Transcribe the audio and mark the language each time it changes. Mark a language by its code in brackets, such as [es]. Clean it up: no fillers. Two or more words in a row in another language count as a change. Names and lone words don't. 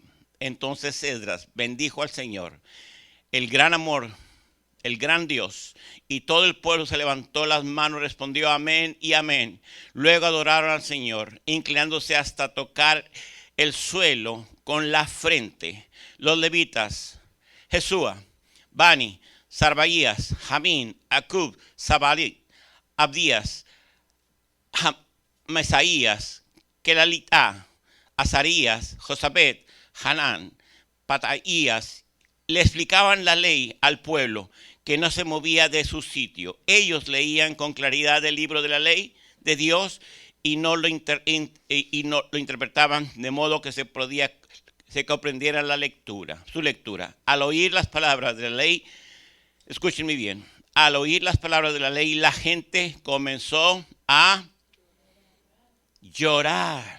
[es] Entonces Esdras bendijo al Señor, el gran amor, el gran Dios, y todo el pueblo se levantó las manos, respondió amén y amén. Luego adoraron al Señor, inclinándose hasta tocar el suelo con la frente. Los levitas, Jesúa, Bani, Sarbaías, Jamín, Acub, Sabalit, Abdías, Mesaías, Kelalita, Azarías, Josabet, Hanán, Pataías, le explicaban la ley al pueblo que no se movía de su sitio. Ellos leían con claridad el libro de la ley de Dios y no lo interpretaban de modo que se comprendiera su lectura. Al oír las palabras de la ley, escúchenme bien, al oír las palabras de la ley, la gente comenzó a llorar.